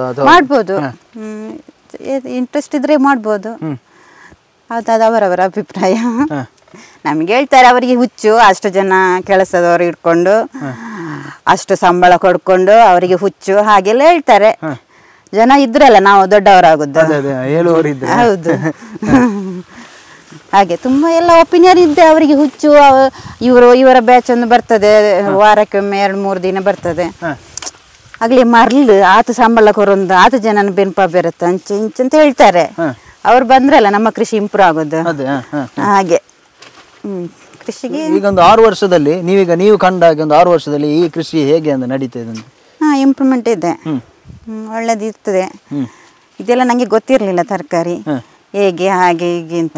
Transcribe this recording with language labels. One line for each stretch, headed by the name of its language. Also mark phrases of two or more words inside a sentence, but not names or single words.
Kannada: ಮಾಡ್ಬೋದು ಇಂಟ್ರೆಸ್ಟ್ ಇದ್ರೆ ಮಾಡ್ಬೋದು ಅದಾದ ಅವರವರ ಅಭಿಪ್ರಾಯ ನಮ್ಗೆ ಹೇಳ್ತಾರೆ ಅವರಿಗೆ ಹುಚ್ಚು, ಅಷ್ಟು ಜನ ಕೆಲಸದವರು ಇಟ್ಕೊಂಡು ಅಷ್ಟು ಸಂಬಳ ಕೊಡ್ಕೊಂಡು ಅವರಿಗೆ ಹುಚ್ಚು ಹಾಗೆಲ್ಲ ಹೇಳ್ತಾರೆ. ಜನ ಇದ್ರಲ್ಲ ನಾವು ದೊಡ್ಡವರಾಗುದು. ಹೌದು ಹಾಗೆ ತುಂಬಾ ಎಲ್ಲ ಒಪಿನಿಯನ್ ಇದ್ದೆ. ಅವರಿಗೆ ಹುಚ್ಚು, ಇವರ ಬ್ಯಾಚ್ ಒಂದು ಬರ್ತದೆ ವಾರಕ್ಕೊಮ್ಮೆ 2-3 ದಿನ ಬರ್ತದೆ.
Tulu: ಆಗ್ಲಿ ಮರ್ಲು ಆತ ಸಂಬಳ ಕೊರೊಂದು ಆತ ಜನನ ಬೆನ್ಪ ಬೇರತ್ತ ಅಂಚೆ ಇಂಚೆ
Kannada: ಅಂತ ಹೇಳ್ತಾರೆ. ಅವ್ರು ಬಂದ್ರಲ್ಲ ನಮ್ಮ ಕೃಷಿ ಇಂಪ್ರೂವ್ ಆಗೋದು. ಹಾಗೆ ಕೃಷಿಗೆ ಈಗ ಒಂದು 6 ವರ್ಷದಲ್ಲಿ ನೀವು ಕಂಡಾಗ ಒಂದು 6 ವರ್ಷದಲ್ಲಿ ಈ ಕೃಷಿ ಹೇಗೆ ಅಂತ ನಡೀತಾ ಇದೆ? ಇಂಪ್ರೂವ್ಮೆಂಟ್ ಇದೆ, ಒಳ್ಳೇದು ಇರ್ತದೆ. ಇದೆಲ್ಲ ನಂಗೆ ಗೊತ್ತಿರ್ಲಿಲ್ಲ ತರಕಾರಿ ಹೇಗೆ ಹಾಗೆ ಹೀಗೆ ಅಂತ.